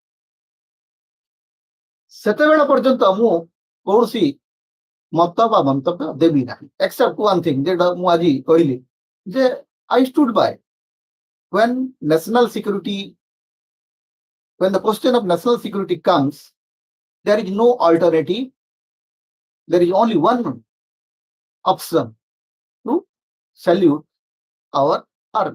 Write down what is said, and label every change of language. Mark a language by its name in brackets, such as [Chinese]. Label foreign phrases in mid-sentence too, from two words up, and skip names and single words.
[Odia] ସେତେବେଳେ ପର୍ଯ୍ୟନ୍ତ ମୁଁ କୌଣସି ମତ ବା ମନ୍ତବ୍ୟ ଦେବି ନାହିଁ [English] except one thing [Odia] ଯେଟା ମୁଁ ଆଜି କହିଲି ଯେ [English] I stood by when the question of national security comes, there is no alternative. There is only one option to salute our army.